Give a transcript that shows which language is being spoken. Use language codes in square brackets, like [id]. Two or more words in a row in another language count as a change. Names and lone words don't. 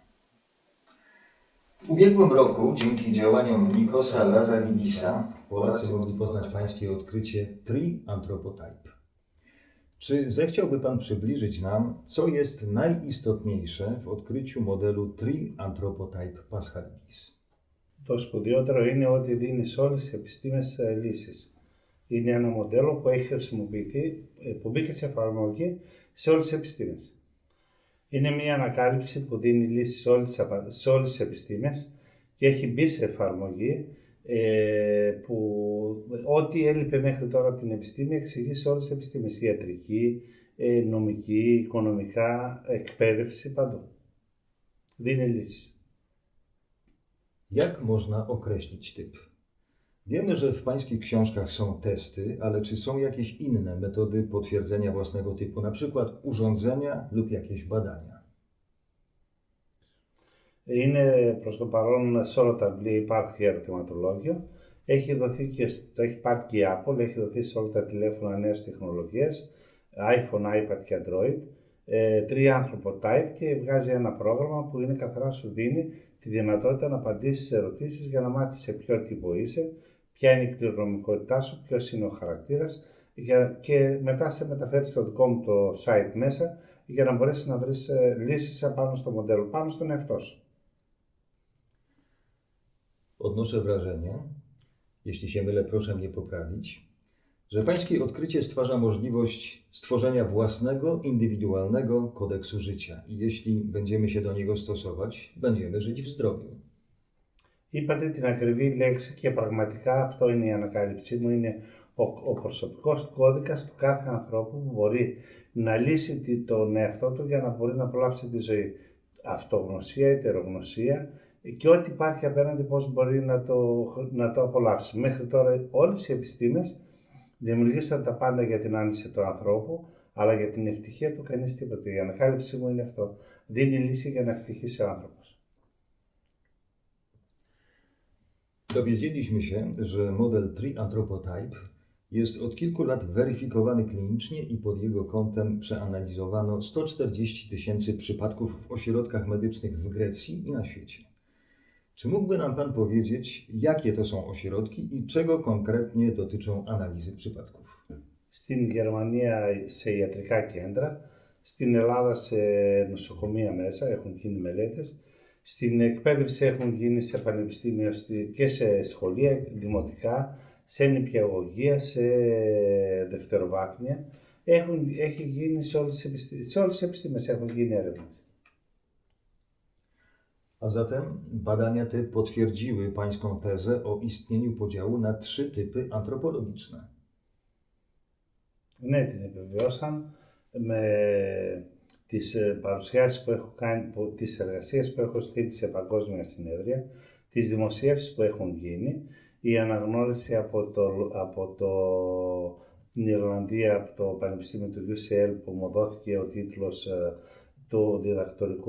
[pl] W ubiegłym roku, dzięki działaniom Nikosa Lazaridisa, Polacy mogli poznać Pańskie odkrycie Tree Anthropotype. Czy zechciałby Pan przybliżyć nam, co jest najistotniejsze w odkryciu modelu Tree Anthropotype Paschalidis? [el] Το σπουδαιότερο είναι ότι δίνει σε όλες τις επιστήμες λύσεις. Είναι ένα μοντέλο που έχει χρησιμοποιηθεί, που μπήκε σε εφαρμογή σε όλες τις επιστήμες. Είναι μια ανακάλυψη που δίνει λύσεις σε όλες τις επιστήμες και έχει μπει σε εφαρμογή που ό,τι έλειπε μέχρι τώρα από την επιστήμη εξηγεί σε όλες τις επιστήμες. Ιατρική, νομική, οικονομικά, εκπαίδευση, παντού. Δίνει λύσεις. [pl] Jak można określić typ? Wiemy, że w Pańskich książkach są testy, ale czy są jakieś inne metody potwierdzenia własnego typu, na przykład urządzenia lub jakieś badania? [el] Είναι προς το παρόν σε όλα τα βιβλία υπάρχει ερωτηματολόγιο. Έχει δοθεί και το έχει πάρει και η Apple, έχει δοθεί σε όλα τα τηλέφωνα νέες τεχνολογίες, iPhone, iPad και Android. Tree Anthropotype και βγάζει ένα πρόγραμμα που είναι καθαρά σου δίνει τη δυνατότητα να απαντήσεις σε ερωτήσεις για να μάθεις σε ποιο τύπο είσαι, ποια είναι η κληρονομικότητά σου, ποιος είναι ο χαρακτήρας και μετά σε μεταφέρει στο δικό μου το site μέσα για να μπορέσεις να βρεις λύσεις πάνω στο μοντέλο, πάνω στον εαυτό σου. [pl] Odnoszę wrażenie, jeśli się mylę, proszę mnie poprawić, że Pańskie odkrycie stwarza możliwość stworzenia własnego, indywidualnego kodeksu życia i jeśli będziemy się do niego stosować, będziemy żyć w zdrowiu. [el] Είπατε την ακριβή λέξη και πραγματικά αυτό είναι η ανακάλυψή μου, είναι ο προσωπικός κώδικας του κάθε ανθρώπου που μπορεί να λύσει τον εαυτό του για να μπορεί να απολαύσει τη ζωή. Αυτογνωσία, ετερογνωσία και ό,τι υπάρχει απέναντι πώς μπορεί να το απολαύσει. Μέχρι τώρα όλες οι επιστήμες δημιουργήσαν τα πάντα για την άνεση του ανθρώπου, αλλά για την ευτυχία του κανείς τίποτα. Η ανακάλυψή μου είναι αυτό. Δίνει λύση για να ευτυχήσει ο άνθρωπος. [pl] Dowiedzieliśmy się, że model Tree Anthropotype jest od kilku lat weryfikowany klinicznie i pod jego kątem przeanalizowano 140 000 przypadków w ośrodkach medycznych w Grecji i na świecie. Czy mógłby nam Pan powiedzieć, jakie to są ośrodki i czego konkretnie dotyczą analizy przypadków? [el] Στην Γερμανία σε ιατρικά κέντρα, στην Ελλάδα σε νοσοκομεία μέσα έχουν γίνει μελέτες, στην εκπαίδευση έχουν γίνει σε πανεπιστήμια και σε σχολεία δημοτικά, σε νηπιαγωγεία, σε δευτεροβάθμια. Έχει γίνει σε όλες τις επιστήμες έχουν γίνει έρευνες. [pl] A zatem badania te potwierdziły Pańską tezę o istnieniu podziału na 3 typy antropologiczne. [el] Ναι, την επιβεβαιώσαν με τις παρουσιάσεις που έχω κάνει, τις εργασίες που έχω στείλει σε παγκόσμια συνέδρια, τις δημοσίευσεις που έχουν γίνει, η αναγνώριση από την Ιρλανδία, από το Πανεπιστήμιο του UCL που μου δόθηκε ο τίτλος του διδακτορικού